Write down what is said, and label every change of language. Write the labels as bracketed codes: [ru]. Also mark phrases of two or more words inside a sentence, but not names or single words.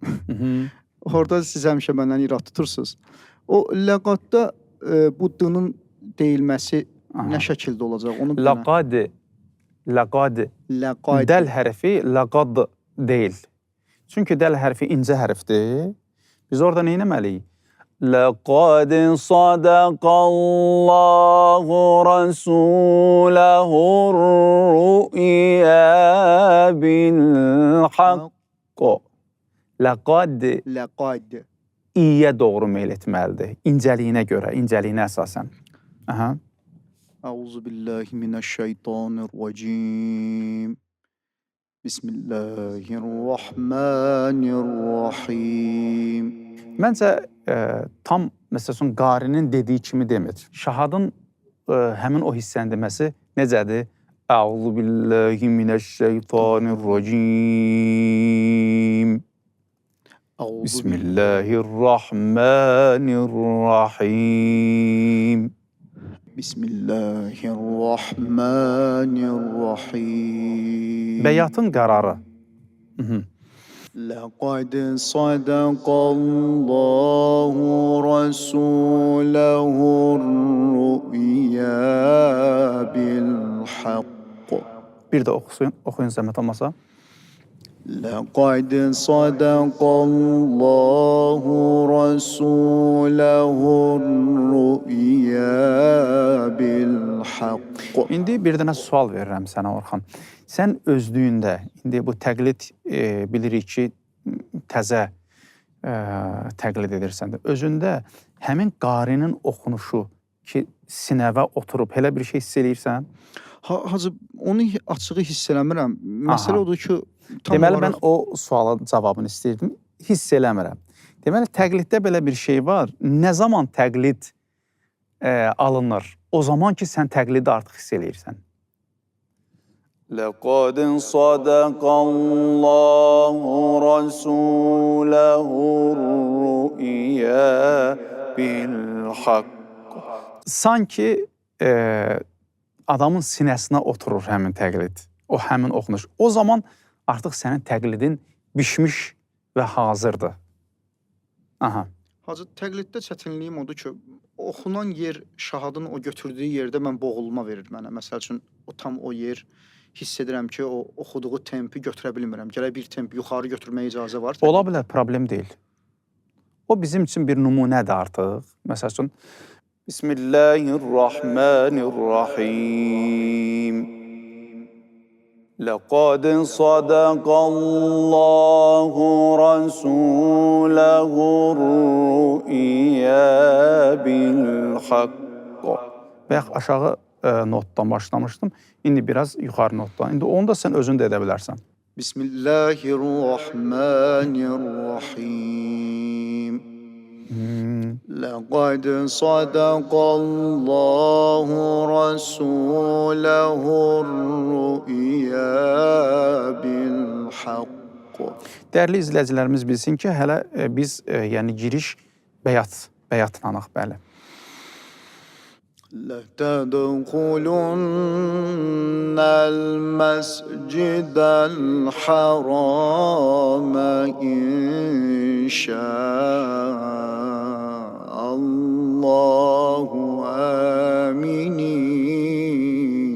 [az] Orada siz həmişə məndən irad tutursunuz. O ləqatda bu d-nın deyilməsi nə şəkildə olacaq? Onu Laqadi. Laqadi. Dəl hərfi laqad deyil. Çünki dəl hərfi incə hərfdir. Biz orada nə etməliyik? [ar] لقد صدق الله رسوله الرؤيا بالحق. [az] Laqad İyə doğru meyl etməlidir. İncəliyinə görə, incəliyinə əsasən. Aha. [ar] أعوذ بالله من الشيطان الرجيم. بسم الله الرحمن الرحيم. [az] Məncə tam məsələn qarinin dediyi kimi demir. Şahadın həmin o hissəni deməsi necədir? [ar] أعوذ بالله من الشيطان الرجيم. بسم الله الرحمن الرحيم. بسم الله الرحمن الرحيم. [az] Bəyatın qərarı. [ar] لقد صدق الله رسوله الرؤيا بالحق. [az] Bir də oxuyun zəhmət olmasa. [ar] لقد صدق الله رسوله الرؤيا بالحق. [az] İndi bir dənə sual verirəm sənə Orxan. Sən özlüyündə, indi bu təqlid bilirik ki, təzə təqlid edirsən də, özündə həmin qarinin oxunuşu ki, sinəvə oturub, elə bir şey hiss eləyirsən? Hacı, onu açığı hiss eləmirəm. Məsələ odur ki, deməli, mən o suala cavabını istəyirdim, hiss eləmirəm. Deməli, təqliddə belə bir şey var. Nə zaman təqlid alınır? O zaman ki, sən təqlidi artıq hiss eləyirsən. [ar] لقد صدق الله رسوله الرؤيا بالحق. [az] Sanki adamın sinəsinə oturur həmin təqlid, o həmin oxunuş. O zaman artıq sənin təqlidin bişmiş və hazırdır. Aha. Hacı, təqliddə çətinliyim odur ki, oxunan yer, şahadın o götürdüyü yerdə mən boğulma verir mənə. Məsəl üçün, tam o yer hiss edirəm ki, o oxuduğu tempi götürə bilmirəm. Gərək bir temp yuxarı götürməyə icazə var. Ola bilər, problem deyil. O bizim üçün bir nümunədir artıq. Məsəl üçün, [ar] بسم الله الرحمن الرحيم. لقد صدق الله رسوله الرؤيا بالحق. [az] Bayaq aşağı notdan başlamışdım. İndi biraz yuxarı notdan. İndi onu da sən özün də edə bilərsən. [ar] بسم الله الرحمن الرحيم. لقد صدق الله رسوله الرؤيا بالحق. [az] Dəyərli izləyicilərimiz bilsin ki, hələ biz yəni giriş bəyatlanıq, bəli. [ar] لتدخلن المسجد الحرام إن شاء الله آمنين.